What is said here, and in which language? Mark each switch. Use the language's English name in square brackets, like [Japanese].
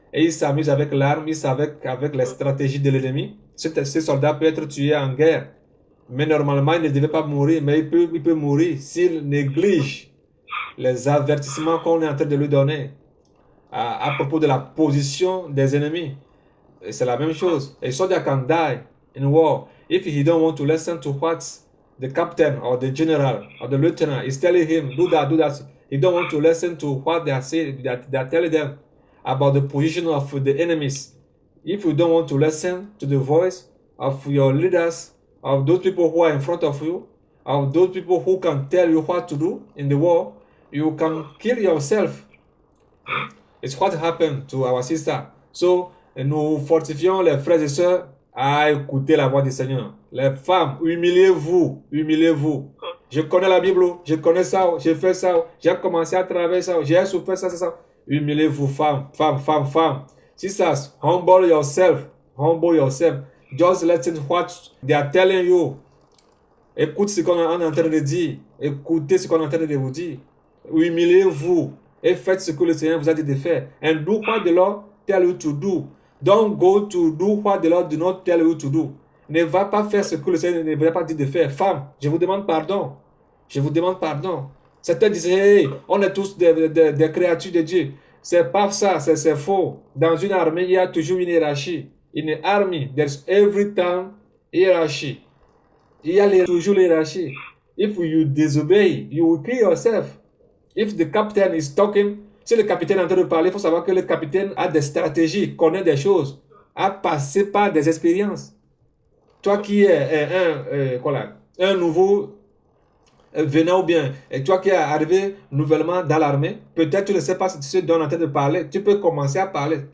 [French] Et il s'amuse avec l'arme, il s'amuse avec les stratégies de l'ennemi. Ce soldat peut être tué en guerre. Mais normalement, il ne devait pas mourir, mais il peut mourir s'il néglige les avertissements qu'on est en train de lui donner à propos de la position des ennemis. Et c'est la même chose. [English] A soldier can die in war if he don't want to listen to what the captain or the general or the lieutenant is telling him, do that, do that. He don't want to listen to what they are saying, that they are telling them about the position of the enemies. If you don't want to listen to the voice of your leaders, of those people who are in front of you, of those people who can tell you what to do in the war, you can kill yourself. It's what happened to our sister. [French] So, nous fortifions les frères et sœurs à écouter la voix du Seigneur. Les femmes, humiliez-vous, humiliez-vous. Je connais la Bible, je connais ça, j'ai fait ça, j'ai commencé à travailler ça, j'ai souffert ça, ça. Humiliez-vous, femmes, femmes, femmes, femmes. [English] Sisters, humble yourself, humble yourself. Just listen what they are telling you. [French] Écoute ce qu'on est en train de dire. Écoutez ce qu'on est en train de vous dire. Humiliez-vous et faites ce que le Seigneur vous a dit de faire. [English] And do what the Lord tell you to do. Don't go to do what the Lord do not tell you to do. [French] Ne va pas faire ce que le Seigneur ne vous a pas dit de faire. Femme, je vous demande pardon. Je vous demande pardon. Certains disent, hey, on est tous des créatures de Dieu. C'est pas ça, c'est faux. Dans une armée, il y a toujours une hiérarchie. [English] In an army, there's every time hierarchy. [French] Il y a toujours l'hierarchie. [English] If you disobey, you will kill yourself. If the captain is talking, [French] si le capitaine est en train de parler, il faut savoir que le capitaine a des stratégies, connaît des choses, a passé par des expériences. Toi qui es un nouveau venant ou bien, et toi qui es arrivé nouvellement dans l'armée, peut-être tu ne sais pas ce dont on est en train de parler, tu peux commencer à parler.